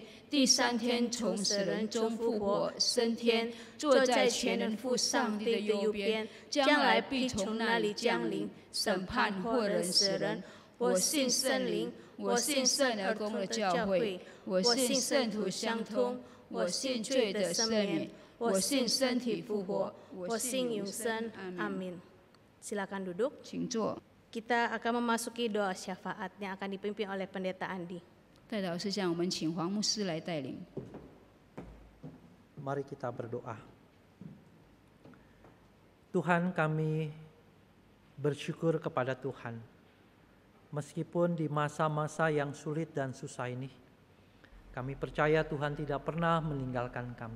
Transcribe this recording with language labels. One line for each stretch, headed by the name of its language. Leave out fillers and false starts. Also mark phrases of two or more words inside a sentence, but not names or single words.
Chinese: 第3天从死人中复活，升天，坐在全能父上帝的右边，将来必从那里降临，审判活人死人。我信圣灵，我信圣而公的教会，我信圣徒相通，我信罪的赦免，我信身体复活，我信永生。
Indonesian: Amin. Silakan duduk.
Chinese: 请坐。
Indonesian: Kita akan memasuki doa syafaat yang akan dipimpin oleh Pendeta Andi.
Chinese: 代祷事项，我们请黄牧师来带领。
Indonesian: Mari kita berdoa. Tuhan, kami bersyukur kepada Tuhan. Meskipun di masa-masa yang sulit dan susah ini, kami percaya Tuhan tidak pernah meninggalkan kami.